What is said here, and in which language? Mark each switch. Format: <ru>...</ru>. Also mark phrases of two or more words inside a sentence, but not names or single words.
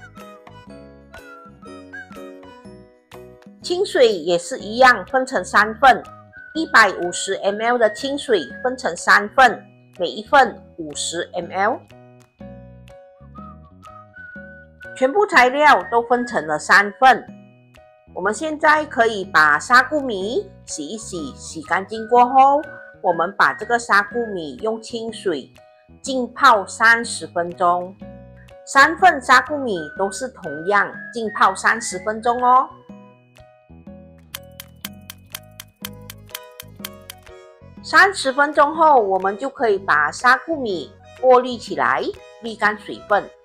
<zh>清水也是一樣，分成3份，150 ml 的清水分成3份。每一份50 ml， 全部材料都分成了3份。我們現在可以把砂菇米洗一洗，洗乾淨過後，我們把這個砂菇米用清水浸泡30分鐘。3份砂菇米都是同樣浸泡30分鐘哦。30分鐘後，我們就可以把砂菇米过濾起來，瀝乾水分。</zh>